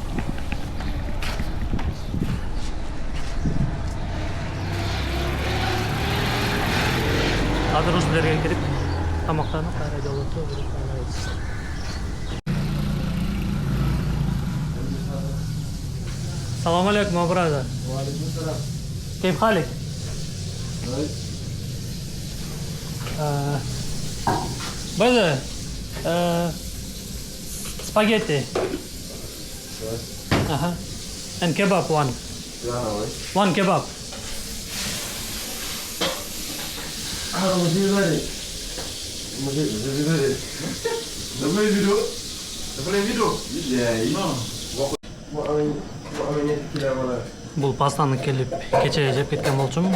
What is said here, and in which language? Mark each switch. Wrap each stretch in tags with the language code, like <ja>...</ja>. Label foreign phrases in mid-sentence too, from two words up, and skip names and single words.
<ky>Азыр ушул жерге кирип тамактанып кайра жол өтөбүз.</ky> <ar>سلام عليكم,</ar> <ky>брат.</ky> <ar>كيف حالك؟</ar> <en>Brother, spaghetti. And kebab one. One kebab.</en> <ky>Бул пастаны келип кече жеп кеткен болчумун.</ky>